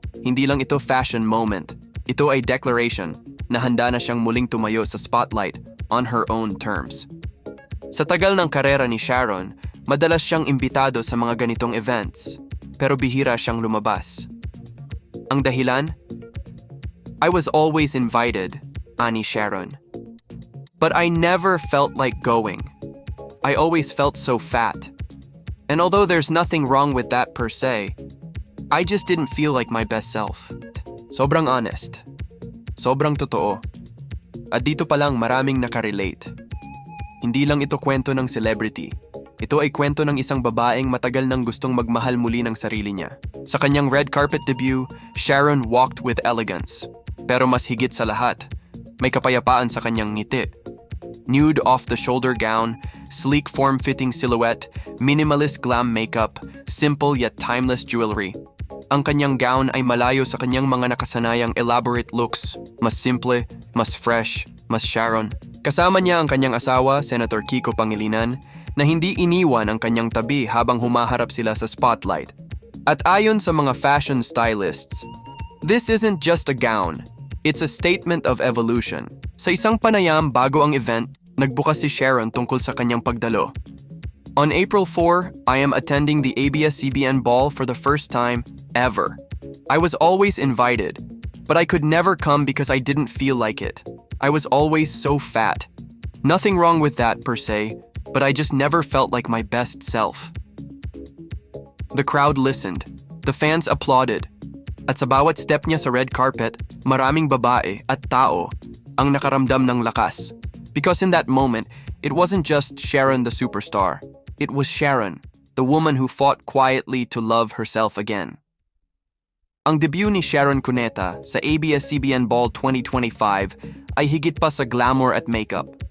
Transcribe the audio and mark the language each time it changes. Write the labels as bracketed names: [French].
[Filipino] Hindi lang ito fashion moment, ito ay declaration na handa na siyang muling tumayo sa spotlight [English] on her own terms. [Filipino] Sa tagal ng karera ni Sharon, madalas siyang imbitado sa mga ganitong events, pero bihira siyang lumabas. Ang dahilan? [English] I was always invited, [Filipino] ani Sharon. [English] But I never felt like going. I always felt so fat. And although there's nothing wrong with that per se, I just didn't feel like my best self. [Filipino] Sobrang honest. Sobrang totoo. At dito pa lang maraming nakarelate. Hindi lang ito kwento ng celebrity. Ito ay kwento ng isang babaeng matagal nang gustong magmahal muli ng sarili niya. Sa kanyang [English] red carpet debut, Sharon walked with elegance. [Filipino] Pero mas higit sa lahat, may kapayapaan sa kanyang ngiti. [English] Nude off-the-shoulder gown, sleek form-fitting silhouette, minimalist glam makeup, simple yet timeless jewelry. [Filipino] Ang kanyang gown ay malayo sa kanyang mga nakasanayang elaborate looks. Mas simple, mas fresh, mas Sharon. Kasama niya ang kanyang asawa, Senator Kiko Pangilinan, na hindi iniwan ang kanyang tabi habang humaharap sila sa spotlight. At ayon sa mga [English] fashion stylists, this isn't just a gown, it's a statement of evolution. [Filipino] Sa isang panayam bago ang event, nagbukas si Sharon tungkol sa kanyang pagdalo. [English] On April 4, I am attending the ABS-CBN Ball for the first time ever. I was always invited, but I could never come because I didn't feel like it. I was always so fat. Nothing wrong with that per se, but I just never felt like my best self. The crowd listened. The fans applauded. [Filipino] At sa bawat step niya sa red carpet, maraming babae at tao ang nakaramdam ng lakas. [English] Because in that moment, it wasn't just Sharon the superstar. It was Sharon, the woman who fought quietly to love herself again. [Filipino] Ang debut ni Sharon Cuneta sa ABS-CBN Ball 2025 ay higit pa sa glamour at makeup.